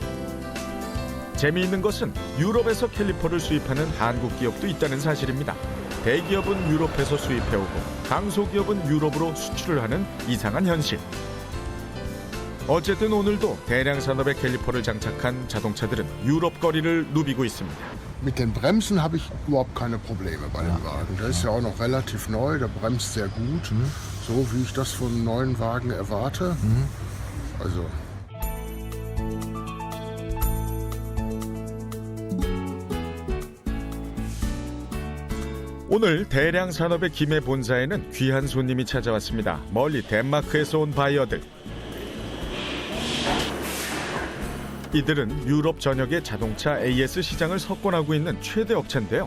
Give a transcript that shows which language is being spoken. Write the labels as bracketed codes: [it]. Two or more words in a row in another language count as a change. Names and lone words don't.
[ko] 재미있는 것은 유럽에서 캘리퍼를 수입하는 한국 기업도 있다는 사실입니다. 대기업은 유럽에서 수입해오고 강소기업은 유럽으로 수출을 하는 이상한 현실. 어쨌든 오늘도 대량 산업의 캘리퍼를 장착한 자동차들은 유럽 거리를 누비고 있습니다. [de] Mit den Bremsen habe ich überhaupt keine Probleme bei dem Wagen. Der ist ja auch noch relativ neu, der bremst sehr gut, so wie ich das von neuen Wagen erwarte. Also [ko] 오늘 대량 산업의 김해 본사에는 귀한 손님이 찾아왔습니다. 멀리 덴마크에서 온 바이어들. 이들은 유럽 전역의 자동차 AS 시장을 석권하고 있는 최대 업체인데요.